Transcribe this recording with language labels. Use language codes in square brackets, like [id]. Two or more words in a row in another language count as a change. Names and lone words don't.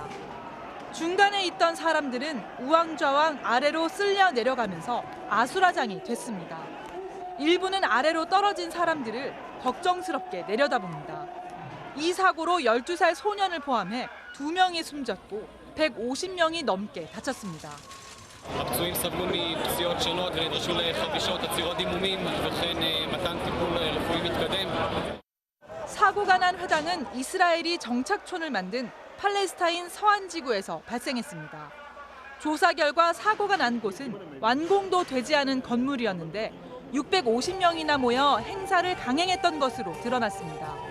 [ko] 중간에 있던 사람들은 우왕좌왕 아래로 쓸려 내려가면서 아수라장이 됐습니다. 일부는 아래로 떨어진 사람들을 걱정스럽게 내려다봅니다. 이 사고로 12살 소년을 포함해 2명이 숨졌고 150명이 넘게 다쳤습니다. [he] הפצועים סבלו מפציעות שונות ונדרשו לחבישות עצירות דימומים וכן מתן טיפול רפואי מתקדם. [ko] 사고가 난 회당은 이스라엘이 정착촌을 만든 팔레스타인 서안 지구에서 발생했습니다. 조사 결과 사고가 난 곳은 완공도 되지 않은 건물이었는데 650명이나 모여 행사를 강행했던 것으로 드러났습니다.